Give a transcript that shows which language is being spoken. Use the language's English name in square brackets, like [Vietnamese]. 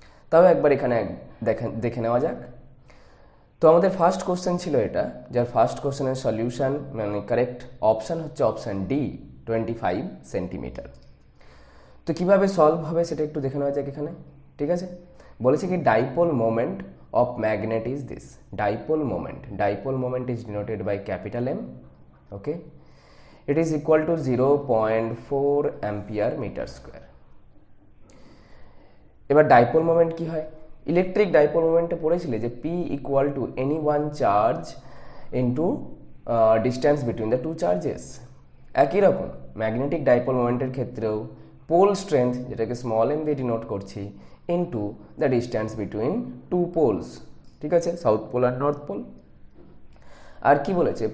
[Bangla] তাও একবার এখানে দেখে নেওয়া যাক। তো আমাদের ফার্স্ট কোশ্চেন ছিল এটা, যার ফার্স্ট কোশ্চেনের সলিউশন মানে কারেক্ট অপশান হচ্ছে অপশান ডি, 25 সেন্টিমিটার। তো কীভাবে সলভ হবে সেটা একটু দেখে নেওয়া যাক এখানে, ঠিক আছে? বলেছে কি [English] Dipole moment of magnet is this. Dipole moment is denoted by capital M, okay? It is equal to 0.4 ampere meter square. [Bangla] এবার ডাইপোল মোমেন্ট কি হয়? ইলেকট্রিক ডাইপোল মোমেন্টে পড়েছিলে যে [English] P equal to any one charge into distance between the two charges. [Bangla] একই রকম magnetic dipole মোমেন্টের ক্ষেত্রেও pole strength, যেটাকে small M দিয়ে ডিনোট করছি, [English] into the distance between two poles, [Bangla] ঠিক আছে? সাউথ পোল আর নর্থ পোল। আর কি বলেছে?